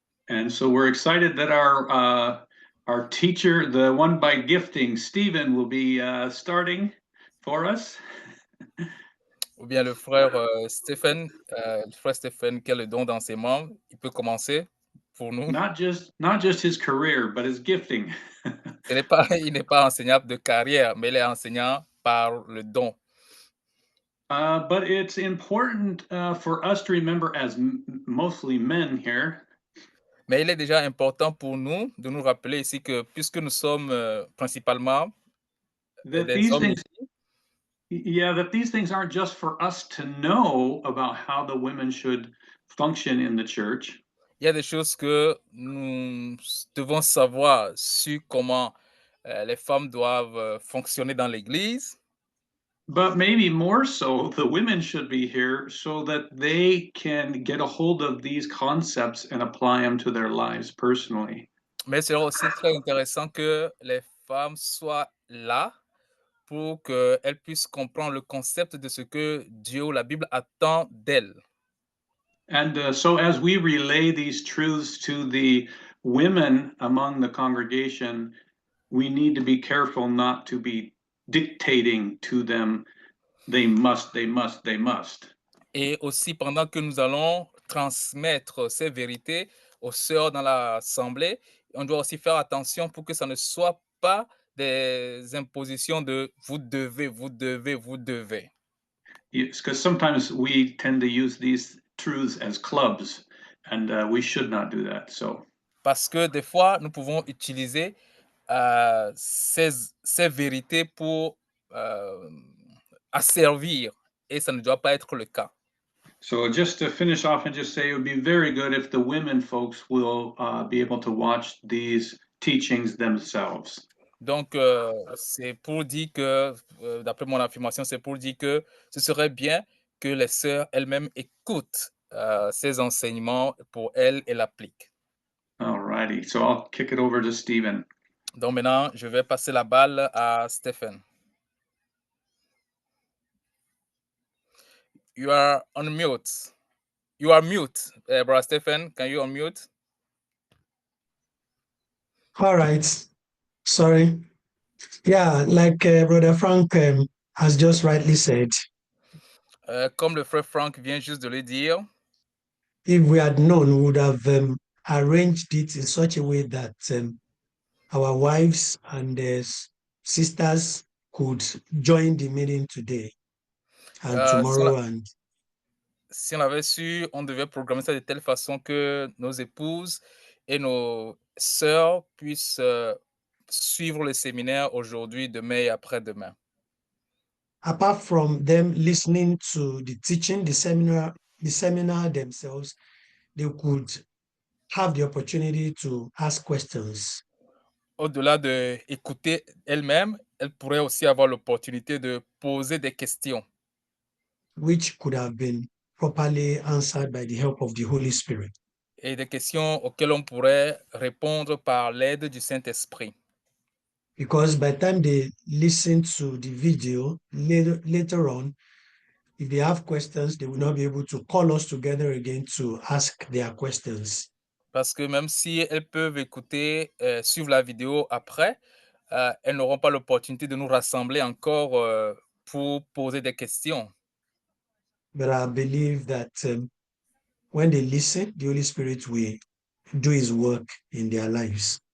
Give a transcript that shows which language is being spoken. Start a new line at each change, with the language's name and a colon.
English: And so we're excited that our teacher, the one by gifting, Stephen, will be starting for us.
French: Ou bien le frère Stephen qui a le don d'enseignement, il peut commencer pour nous.
English: Not just his career, but his gifting.
French: Il n'est pas enseignant de carrière, mais il est enseignant par le don.
English: But it's important for us to remember, as mostly men here,
French: Mais il est déjà important pour nous de nous rappeler ici que puisque nous sommes principalement
English: that
French: des
English: these
French: hommes
English: things,
French: ici,
English: that these things aren't just for us to know about how the women should function in the church,
French: il y a des choses que nous devons savoir sur comment les femmes doivent fonctionner dans l'Église.
English: but maybe more so, the women should be here so that they can get a hold of these concepts and apply them to their lives personally.
French: Mais c'est aussi très intéressant que les femmes soient là pour qu'elles puissent comprendre le concept de ce que Dieu ou la Bible attend d'elles.
English: And so, as we relay these truths to the women among the congregation, we need to be careful not to be dictating to them, they must, they must, they must.
French: Et aussi, pendant que nous allons transmettre ces vérités aux sœurs dans l'assemblée, on doit aussi faire attention pour que ça ne soit pas des impositions de vous devez, vous devez, vous devez.
English: Because sometimes we tend to use these truths as clubs, and we should not do that. So,
French: Parce que des fois, nous pouvons utiliser ces vérités pour euh, asservir et ça ne doit pas être le cas.
English: so just to finish off and just say it would be very good if the women folks will be able to watch these teachings themselves.
French: Donc, c'est pour dire que, d'après mon affirmation, c'est pour dire que ce serait bien que les sœurs elles-mêmes écoutent ces enseignements pour elles et l'appliquent.
English: All righty. So I'll kick it over to Stephen.
French: Donc maintenant, je vais passer la balle à Stephen.
English: You are on mute. You are mute, brother Stephen. Can you unmute? All right. Sorry. Yeah, like Brother Frank has just rightly said,
French: Comme le frère Frank vient juste de le dire,
English: if we had known, we would have arranged it in such a way that our wives and sisters could join the meeting today and tomorrow.
French: Si on avait su, on devait programmer ça de telle façon que nos épouses et nos sœurs puissent suivre le séminaire aujourd'hui, demain et après-demain.
English: Apart from them listening to the teaching, the seminar themselves, they could have the opportunity to ask questions.
French: Au-delà d'écouter elles-mêmes, elles pourraient aussi avoir l'opportunité de poser des questions.
English: which could have been properly answered by the help of the Holy Spirit.
French: et des questions auxquelles on pourrait répondre par l'aide du Saint-Esprit.
English: Because by the time they listen to the video later on, if they have questions, they will not be able to call us together again to ask their questions.
French: Parce que même si elles peuvent écouter, suivre la vidéo après, elles n'auront pas l'opportunité de nous rassembler encore pour poser des questions.
English: But I believe that when they listen, the Holy Spirit will do his work in their lives.